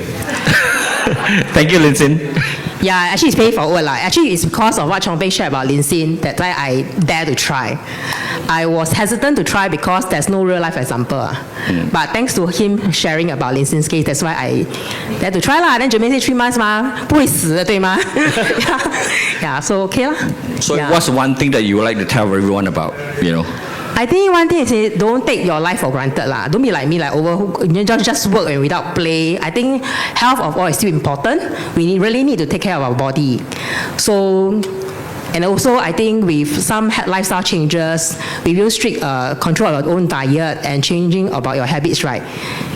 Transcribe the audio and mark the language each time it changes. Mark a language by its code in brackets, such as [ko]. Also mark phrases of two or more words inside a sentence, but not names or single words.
[en] Thank you, Lindsay. Yeah, actually it's pay forward. Actually, it's because of what Chong Pei shared about Lindsay that I dare to try. I was hesitant to try because there's no real life example. But thanks to him sharing about Lindsay's case, that's why I dare to try. Then Jermaine said 3 months [zh] 不会死的对吗? [en] Yeah, so okay lah. So what's one thing that you would like to tell everyone about, I think one thing is don't take your life for granted lah. Don't be like me, just work and without play. I think health of all is still important. We really need to take care of our body. So, and also I think with some lifestyle changes, with you strict control of your own diet and changing about your habits, right?